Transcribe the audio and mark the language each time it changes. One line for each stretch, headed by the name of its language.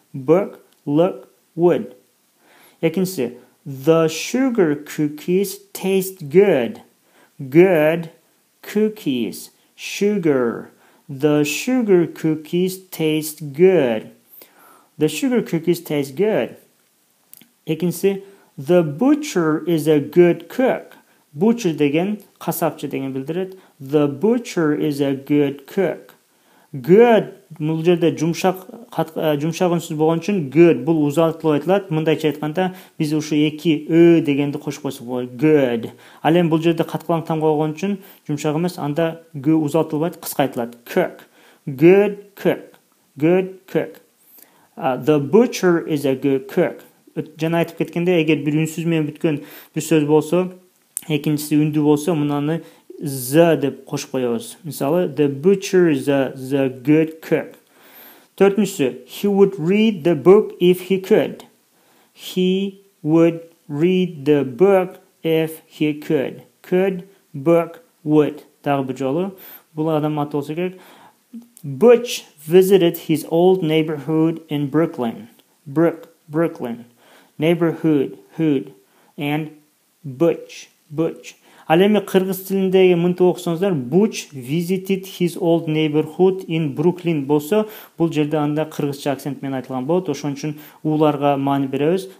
English: Book, look, would.
Kyrgyz: Экинчиси,
English: the sugar cookies taste good. Good cookies, sugar. The sugar cookies taste good. The sugar cookies taste good.
Kyrgyz: Экинчиси,
English: the butcher is a good cook.
Kyrgyz: Butcher деген касапчы деген билдирет.
English: The butcher is a good cook.
Kyrgyz: Good бул жерде жумшак үнсүз болгон үчүн good бул узатылып айтылат. Мындайча айтканда биз ушу эки ө дегенди кошуп койсок болот.
English: Good.
Kyrgyz: Ал эми бул жерде каткалаң тамга болгон үчүн жумшак эмес, анда г узатылбайт, кыскайтылат.
English: Cook. Good cook. Good cook. The butcher is a good cook.
Kyrgyz: Жана айтып кеткенде, эгер бир үнсүз менен бүткөн бир сөз болсо, экинчиси үндүү болсо, мунаны the деп кошуп коебуз. Мисалы,
English: the butcher is a good cook.
Kyrgyz: Төртүнчүсү,
English: he would read the book if he could. He would read the book if he could. Could, book, would.
Kyrgyz: Дагы бир жолу. Бул адам аты болсо керек.
English: Butch visited his old neighborhood in Brooklyn. Brooklyn. Neighborhood, hood, and Butch.
Kyrgyz: Ал эми кыргыз тилиндеги мынтип окусаңыздар,
English: Butch visited his old neighborhood in Brooklyn
Kyrgyz: болсо, бул жерде анда кыргызча акцент менен айтылган болот. Ошон үчүн уларга маани беребиз.